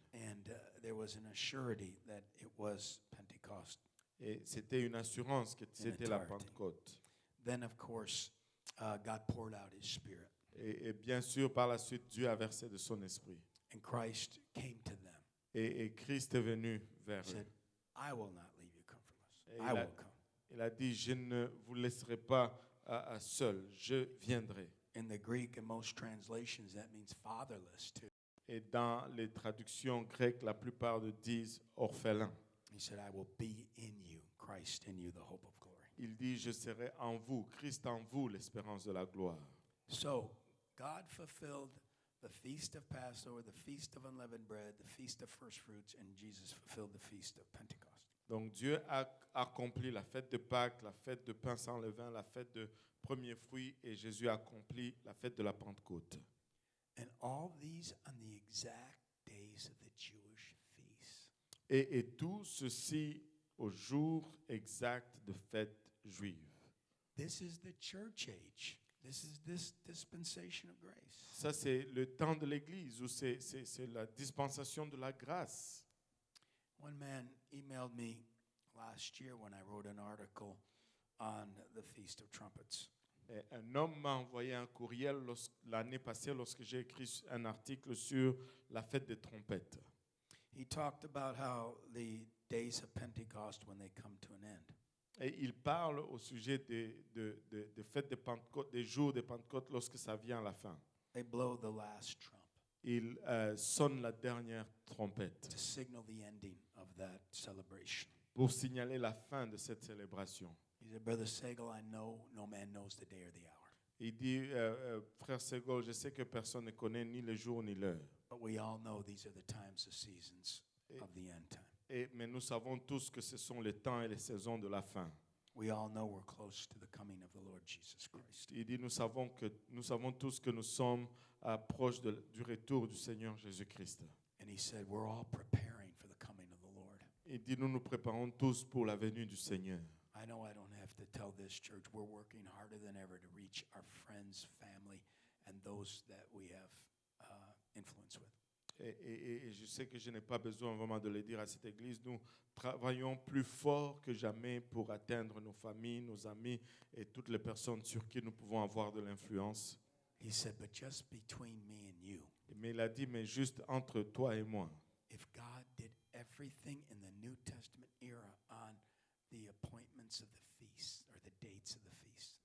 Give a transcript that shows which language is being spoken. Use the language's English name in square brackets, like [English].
[English] And there was an assurity that it was Pentecost. [French] Et c'était une assurance que c'était la Pentecôte. [English] Then, of course, God poured out His Spirit. [French] Et bien sûr, par la suite, Dieu a versé de son esprit. [English] And Christ came to them. [French] Et Christ est venu vers [English] He said, [French] eux. [English] I will not leave you comfortless. [French] Et [English] I will come. [French] Il a dit, je ne vous laisserai pas seul, je viendrai. [English] In the Greek, in most translations, that means fatherless too. [French] Et dans les traductions grecques, la plupart disent orphelin. [English] He said, I will be in you, Christ in you, the hope of glory. [French] Il dit, je serai en vous, Christ en vous, l'espérance de la gloire. [English] So, God fulfilled the feast of Passover, the feast of unleavened bread, the feast of first fruits, and Jesus fulfilled the feast of Pentecost. [French] Donc Dieu a accompli la fête de Pâques, la fête de pain sans levain, la fête de premiers fruits, et Jésus a accompli la fête de la Pentecôte. [English] And all these on the exact days of the Jewish feast. [French] Et tout ceci au jour exact de fête juive. [English] This is the church age. This is this dispensation of grace. [French] Ça, c'est le temps de l'Église, où c'est la dispensation de la grâce. [English] One man emailed me last year when I wrote an article on the Feast of Trumpets. [French] Et un homme m'a envoyé un courriel l'année passée lorsque j'ai écrit un article sur la fête des trompettes. [English] He talked about how the days of Pentecost, when they come to an end, [French] Et il parle au sujet des fêtes de Pentecôte, des jours de Pentecôte lorsque ça vient à la fin. [English] they blow the last trump [French] Il sonne la dernière trompette [English] to signal the ending of that celebration. [French] pour signaler la fin de cette célébration. [English] He said, Brother Segal, I know no man knows the day or the hour, [French] Il dit, frère Segol, je sais que personne ne connaît ni le jour ni l'heure. [English] but we all know these are the times, the seasons of the end time. [French] Mais nous savons tous que ce sont les temps et les saisons de la fin. [English] We all know we're close to the coming of the Lord Jesus Christ. [French] Il dit, nous savons tous que nous sommes proches du retour du Seigneur Jésus-Christ. [English] And he said, we're all preparing for the coming of the Lord. [French] Il dit, nous nous préparons tous pour la venue du Seigneur. [English] I know I don't have to tell this church, we're working harder than ever to reach our friends, family, and those that we have influence with. [French] Et je sais que je n'ai pas besoin vraiment de le dire à cette église. Nous travaillons plus fort que jamais pour atteindre nos familles, nos amis et toutes les personnes sur qui nous pouvons avoir de l'influence. [English] He said, but just between me and you, [French] Mais il a dit, mais juste entre toi et moi. [English] if God did everything in the New Testament era on the appointments of the feasts or the dates of the feasts,